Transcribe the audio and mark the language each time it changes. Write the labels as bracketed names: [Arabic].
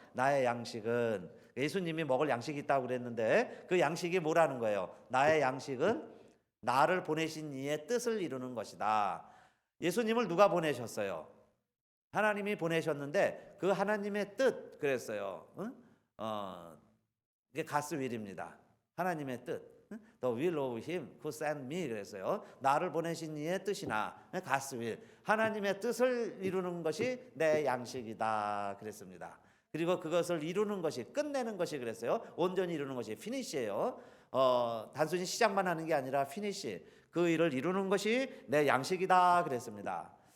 [Korean] 나의 양식은, 예수님이 먹을 양식이 있다고 그랬는데 그 양식이 뭐라는 거예요? 나의 양식은 나를 보내신 이의 뜻을 이루는 것이다. 예수님을 누가 보내셨어요? 하나님이 보내셨는데 그 하나님의 뜻 그랬어요. 이게 God's will입니다. 하나님의 뜻. [English] The will of him who sent me [Korean] 그랬어요. 나를 보내신 이의 뜻이나 God's will, 하나님의 뜻을 이루는 것이 내 양식이다 그랬습니다. 그리고 그것을 이루는 것이, 끝내는 것이 그랬어요. 온전히 이루는 것이 피니시예요. 단순히 시작만 하는 게 아니라 피니시, 그 일을 이루는 것이 내 양식이다 그랬습니다.